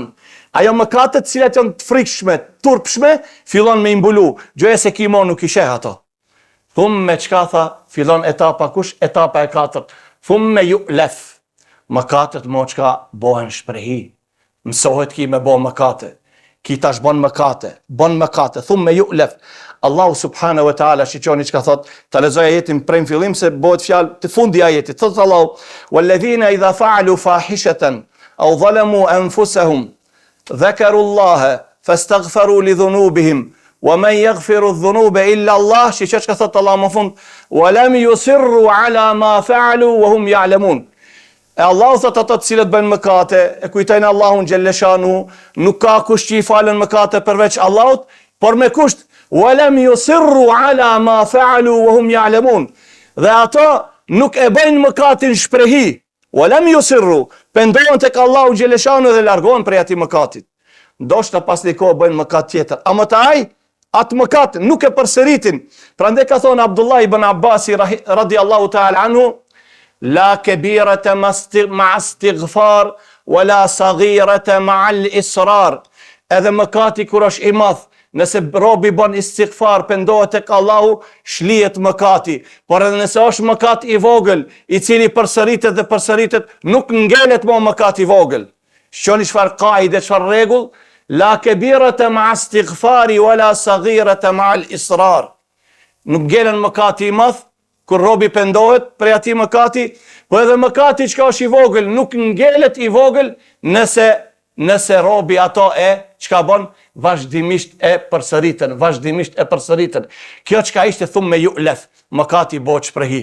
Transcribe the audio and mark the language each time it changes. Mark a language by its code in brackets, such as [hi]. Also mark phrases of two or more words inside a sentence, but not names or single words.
[sq] Ajo mëkatet të cilat janë të frikshme, turpshme, fillon me i mbulu. Gjoja se kimo nuk i sheh ato. Thumme çka tha? Fillon etapa kush? Etapa e katërt. [ar] ثم يؤلف. [sq] Mëkatet mo çka bëhen shprehi. Mësohet ki me bo mëkate. Ki tash bon mëkate. [ar] ثم يؤلف. [sq] Allahu [ar] سبحانه وتعالى [sq] shiqoni çka thot, ta lexoj ajetin prej fillim se bëhet fjalë të fundi ajetit. Thot Allahu: [ar] "والذين إذا فعلوا فاحشة أو ظلموا أنفسهم ذكروا الله فاستغفروا لذنوبهم ومن يغفر الذنوب إلا الله." [sq] Shiqo çka thot Allahu më fund: [ar] "ولم يصروا على ما فعلوا وهم يعلمون." [sq] E Allahu thot ato të cilët bëjnë mëkate, e kujtojnë Allahun xhelleshanu, nuk ka kush që i falen mëkate përveç Allahut, por me kusht [ar] ولم يصروا على ما فعلوا وهم يعلمون. [sq] Dhe ato nuk e bëjnë mëkatin shprehi. [ar] ولم يصروا, [sq] pendohen tek Allahu xhelleshanu dhe largohen prej atij mëkatit. Ndoshta pas një kohë bëjnë mëkat tjetër. Ama atë mëkat nuk e përsëritin. Prandaj ka thonë Abdullah ibn Abbasi [ar] رضي الله تعالى عنه, لا كبيرة مع استغفار ولا صغيرة مع الإصرار. [sq] Edhe mëkati kur është i madh, nëse robi bën istighfar, pendohet tek Allahu, shlihet mëkati. Por edhe nëse është mëkat i vogël, i cili përsëritet, nuk ngelet më mëkat i vogël. Shqoni çfarë kaide, çfarë rregull? [ar] لا كبيرة مع استغفار ولا صغيرة مع الإصرار. [sq] Nuk ngelen mëkati i madh kur robi pendohet prej atij mëkati, po edhe mëkati çka është i vogël nuk ngelet i vogël nëse robi ato çka bën vazhdimisht e përsëritën. Kjo çka ishte thumë me yu'laf, mëkati bëhet shprehi.